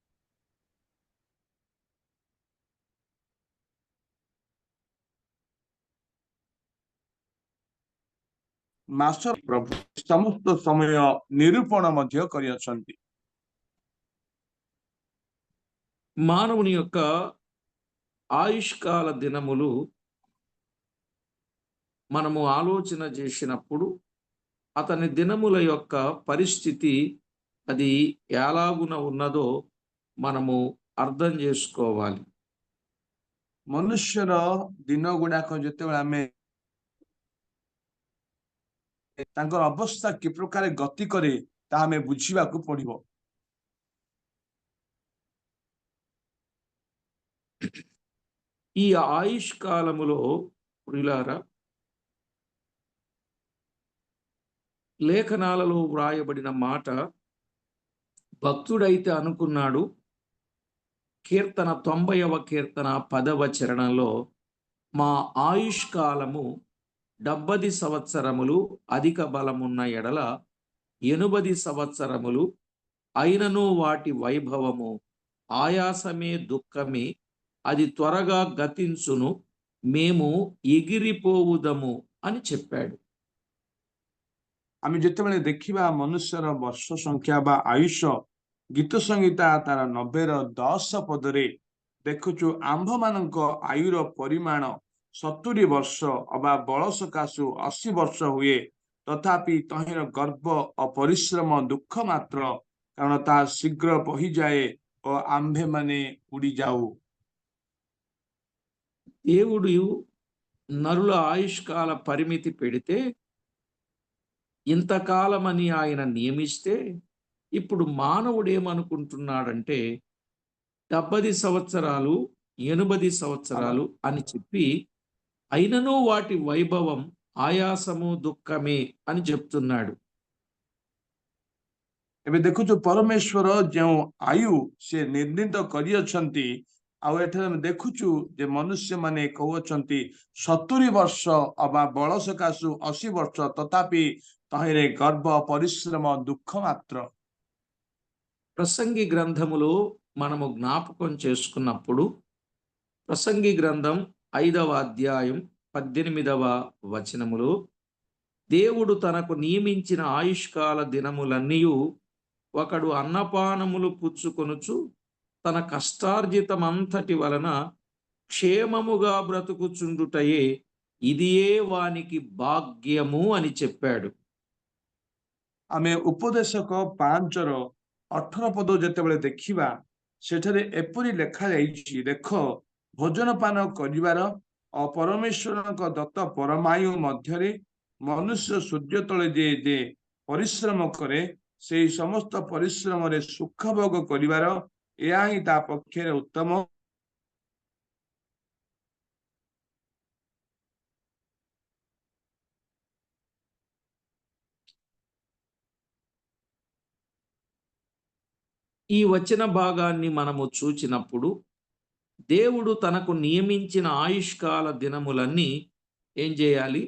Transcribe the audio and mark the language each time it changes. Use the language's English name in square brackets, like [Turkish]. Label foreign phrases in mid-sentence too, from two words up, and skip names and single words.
[Odia] ମାସ ପ୍ରଭୁ ସମସ୍ତ ସମୟ ନିରୂପଣ ମଧ୍ୟ କରିଅଛନ୍ତି। [Telugu] మానవుని యొక్క ఆయుష్కాల దినములు మనము ఆలోచన చేసినప్పుడు అతని దినముల యొక్క పరిస్థితి అది ఎలాగున ఉన్నదో మనము అర్థం చేసుకోవాలి. [Odia] ମନୁଷ୍ୟର ଦିନ ଗୁଡାକ ଯେତେବେଳେ ଆମେ ତାଙ୍କର ଅବସ୍ଥା କି ପ୍ରକାର ଗତି କରେ ତାହା ଆମେ ବୁଝିବାକୁ ପଡିବ। [Telugu] ఈ ఆయుష్కాలములో ప్రియులారా లేఖనాలలో వ్రాయబడిన మాట భక్తుడైతే అనుకున్నాడు. కీర్తన 90వ కీర్తన 10వ చరణంలో మా ఆయుష్కాలము 70 సంవత్సరములు అధిక బలమున్న ఎడల 80 సంవత్సరములు అయినను వాటి వైభవము ఆయాసమే దుఃఖమే అది త్వరగా గతించును మేము ఎగిరిపోవుదము అని చెప్పాడు. [Odia] ଆମେ ଯେତେବେଳେ ଦେଖିବା ମନୁଷ୍ୟର ବର୍ଷ ସଂଖ୍ୟା ବା ଆୟୁଷ ଗୀତ ସଂହିତା ତାର 90ର 10 ପଦରେ ଦେଖୁଛୁ ଆମ୍ଭମାନଙ୍କ ଆୟୁର ପରିମାଣ 70 ବର୍ଷ ଅବା ବଳ ସକାଶୁ 80 ବର୍ଷ ହୁଏ ତଥାପି ତହିଁର ଗର୍ବ ଓ ପରିଶ୍ରମ ଦୁଃଖ ମାତ୍ର କାରଣ ତାହା ଶୀଘ୍ର ବହିଯାଏ ଓ ଆମ୍ଭେମାନେ ଉଡ଼ିଯାଉ। [Telugu] దేవుడు నరుల ఆయుష్కాల పరిమితి పెడితే ఇంతకాలమని ఆయన నియమిస్తే ఇప్పుడు మానవుడు ఏమనుకుంటున్నాడంటే 70 సంవత్సరాలు 80 సంవత్సరాలు అని చెప్పి అయినను వాటి వైభవం ఆయాసము దుఃఖమే అని చెప్తున్నాడు. [Odia] ଏବେ ଦେଖୁଛୁ ପରମେଶ୍ୱର ଯେଉଁ ଆୟୁ ସେ ନିର୍ଣ୍ଣିତ କରିଅଛନ୍ତି ଆଉ ଏଠାରେ ଆମେ ଦେଖୁଛୁ ଯେ ମନୁଷ୍ୟମାନେ କହୁଅଛନ୍ତି 70 ବର୍ଷ ଅବା ବଳ ସକାଶୁ 80 ବର୍ଷ ତଥାପି ତହିଁରେ ଗର୍ବ ପରିଶ୍ରମ ଦୁଃଖ ମାତ୍ର। [Telugu] ప్రసంగి గ్రంథములో మనము జ్ఞాపకం చేసుకున్నప్పుడు ప్రసంగి గ్రంథం 5వ అధ్యాయం 18వ వచనములో దేవుడు తనకు నియమించిన ఆయుష్కాల దినములన్నీ ఒకడు అన్నపానములు పుచ్చుకొనుచు తన కష్టార్జితమంతటి వలన క్షేమముగా బ్రతుకుచుండుటయే ఇదియే వానికి భాగ్యము అని చెప్పాడు. [Odia] ଆମେ ଉପଦେଶକ 5ର 18 ପଦ ଯେତେବେଳେ ଦେଖିବା ସେଠାରେ ଏପରି ଲେଖାଯାଇଛି ଦେଖ ଭୋଜନ ପାନ କରିବାର ଓ ପରମେଶ୍ୱରଙ୍କ ଦତ୍ତ ପରମାୟୁ ମଧ୍ୟରେ ମନୁଷ୍ୟ ସୂର୍ଯ୍ୟ ତଳେ ଯେ ପରିଶ୍ରମ କରେ ସେହି ସମସ୍ତ ପରିଶ୍ରମରେ ସୁଖ ଭୋଗ କରିବାର ଏହା ହିଁ ତା ପକ୍ଷରେ ଉତ୍ତମ। [Telugu] ఈ వచన భాగాన్ని మనము చూచినప్పుడు దేవుడు తనకు నియమించిన ఆయుష్కాల దినములన్నీ ఏం చేయాలి?